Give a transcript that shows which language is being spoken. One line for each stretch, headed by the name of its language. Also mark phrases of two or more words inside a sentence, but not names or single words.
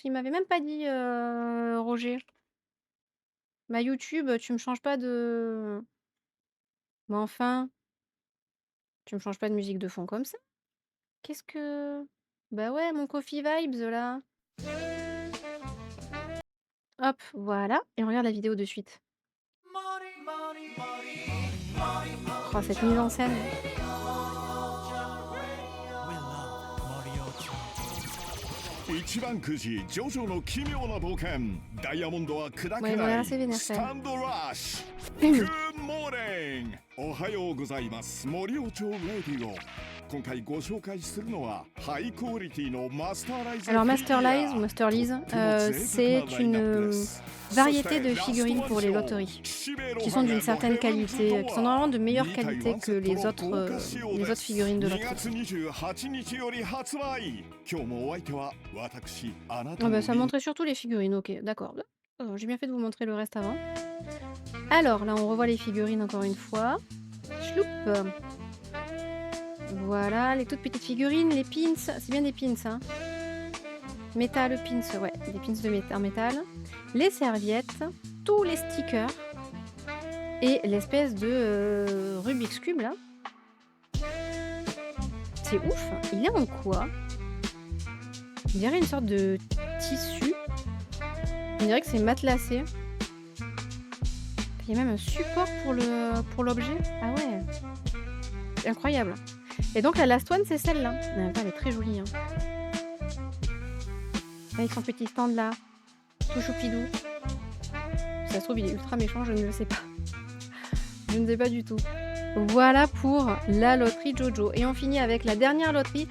French: Il m'avait même pas dit, Roger. Bah, YouTube, tu me changes pas de mais enfin, tu me changes pas de musique de fond comme ça. Qu'est-ce que bah, ouais, mon Coffee Vibes, là. Hop, voilà et on regarde la vidéo de suite. Oh, cette mise en scène.
Japanese: 一番くじジョジョの奇妙な冒険ダイヤモンドは砕け
French: Ouais, ils ont
Japanese: な
French: l'air
Japanese: い
French: assez vénères,
Japanese: ス
French: quand
Japanese: タ
French: même.
Japanese: ンドラッシュ
English: Good morning
Japanese: おはようございます森尾町レディオ今回ご紹介するのはハイクオリティのマスターライズ
French: Alors Masterlize ou Masterlize, c'est une variété de figurines pour les loteries, qui sont d'une certaine qualité, qui sont normalement de meilleure qualité que les autres figurines de
Japanese: 2
French: loterie.
Japanese: 月28日より発売今日もお相手は私あなた
French: Ah
Japanese: の
French: bah, ça montrait surtout les figurines, ok, d'accord. J'ai bien fait de vous montrer le reste avant. Alors là, on revoit les figurines encore une fois. Chloup. Voilà, les toutes petites figurines, les pins, c'est bien des pins, hein. Métal pins, ouais, des pins en métal. Les serviettes, tous les stickers et l'espèce de Rubik's Cube là. C'est ouf, il est en quoi? On dirait une sorte de tissu. On dirait que c'est matelassé. Il y a même un support pour l'objet. Ah ouais, c'est incroyable. Et donc la
English: last one,
French: c'est celle-là. Elle est très jolie, hein. Avec son petit stand là, tout choupidou. Si ça se trouve, il est ultra méchant, je ne le sais pas. Je ne sais pas du tout. Voilà pour la loterie Jojo. Et on finit avec la dernière loterie.